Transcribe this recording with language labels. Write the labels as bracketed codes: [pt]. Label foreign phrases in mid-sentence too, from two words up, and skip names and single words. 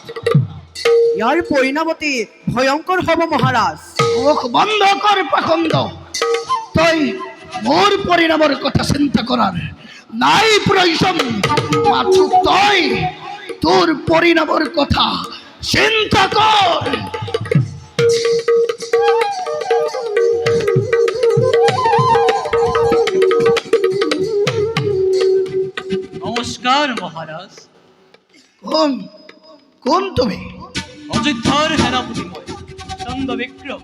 [as] ইয়াৰ পৰিণামতি ভয়ংকৰ হ'ব মহাৰাজ। মুখ বন্ধ কৰ পাখণ্ড। তই মোৰ পৰিণামৰ কথা চিন্তা কৰাৰ নাই প্ৰয়োজন। মাথো তই তোৰ পৰিণামৰ কথা চিন্তা কৰ। নমস্কার মহারাজ। কোন কোন তুমি? অযোধ্যার সেনাপতি মই চন্দ্র বিক্রম।